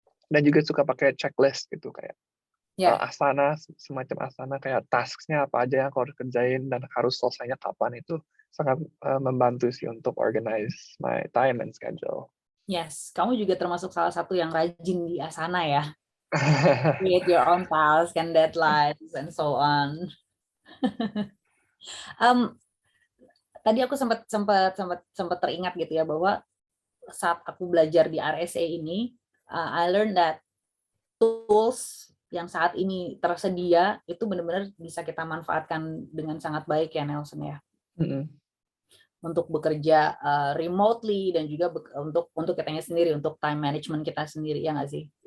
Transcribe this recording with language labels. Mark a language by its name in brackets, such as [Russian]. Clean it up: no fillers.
[Indonesian] Dan juga suka pakai checklist gitu, kayak Ya. asana, semacam asana kayak task-nya apa aja yang aku harus kerjain dan harus selesainya kapan, itu sangat membantu sih untuk [English] organize my time and schedule. [Indonesian] Yes, kamu juga termasuk salah satu yang rajin di Asana ya. [English] Create your own task and deadlines and so on. [Indonesian] Um, Tadi aku sempat teringat gitu ya bahwa saat aku belajar di RSA ini, [English] I learned that [Indonesian] tools yang saat ini tersedia itu benar-benar bisa kita manfaatkan dengan sangat baik ya Nelson ya, untuk bekerja remotely dan juga untuk kitanya sendiri, untuk time management kita sendiri, ya nggak sih?